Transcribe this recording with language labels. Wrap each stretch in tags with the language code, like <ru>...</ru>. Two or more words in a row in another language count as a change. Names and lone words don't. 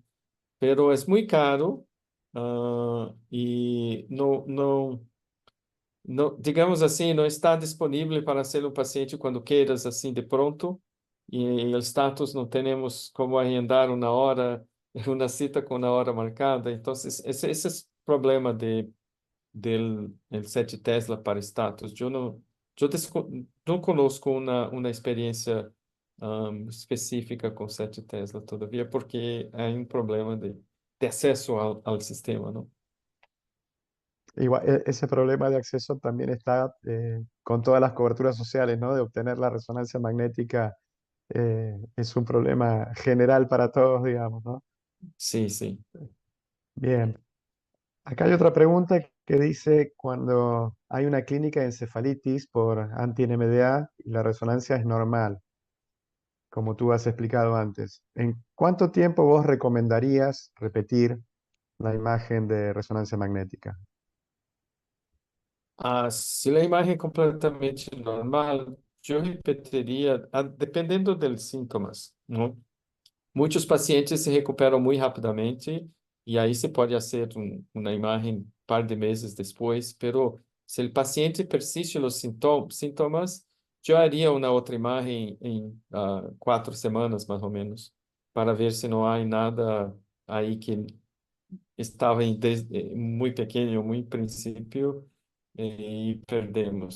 <pt>Pero é muito caro e não, digamos assim, não está disponível para ser um paciente quando queiras, assim, de pronto, e o status não temos como agendar uma hora, uma cita com uma hora marcada. Então, esse é o problema</pt> <es>del el</es> <pt>7 Tesla para status. Não conosco uma experiência específica com 7 Tesla todavia, porque é um problema de acesso ao sistema, não?</pt> <es>Igual, ese problema de acceso también está con todas las coberturas sociales, ¿no? De obtener la resonancia magnética es un problema general para todos, digamos, ¿no?</es> <pt>Sim, sim.</pt> <es>Bien. Acá hay otra pregunta que dice, cuando hay una clínica de encefalitis por anti-NMDA y la resonancia es normal, como tú has explicado antes, ¿en cuánto tiempo vos recomendarías repetir la imagen de resonancia magnética?</es> <pt>Se a imagem é completamente normal, eu repetiria, dependendo dos sintomas, não? Muitos pacientes se recuperam muito rapidamente e aí se pode fazer uma imagem par de meses depois, pero se o paciente persiste nos sintomas, eu haria uma outra imagem em 4 semanas, mais ou menos, para ver se não há nada aí que estava muito pequeno, muito princípio, e perdemos.</pt>